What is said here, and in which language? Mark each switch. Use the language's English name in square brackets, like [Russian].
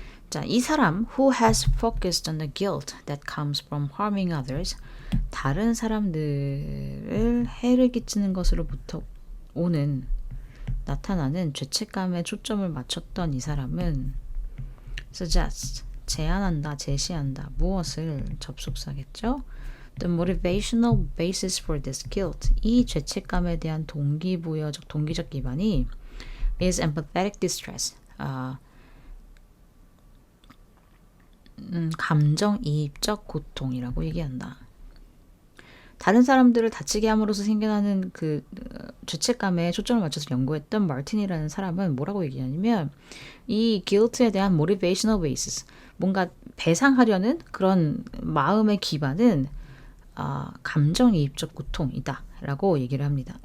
[Korean] 자, 이 사람 [English] who has focused on the guilt that comes from harming others, [Korean] 다른 사람들을 해를 끼치는 것으로부터 나타나는 죄책감에 초점을 맞췄던 이 사람은 suggest, 제안한다, 제시한다. 무엇을? 접속사겠죠? [English] The motivational basis for this guilt. [Korean] 이 죄책감에 대한 동기적 기반이 [English] is empathetic distress. [Korean] 감정이입적 고통이라고 얘기한다. 다른 사람들을 다치게 함으로써 생겨나는 그 죄책감에 초점을 맞춰서 연구했던 마틴이라는 사람은 뭐라고 얘기하냐면 이 guilt에 대한 motivational basis, 뭔가 배상하려는 그런 마음의 기반은 감정이입적 고통이다 라고 얘기를 합니다.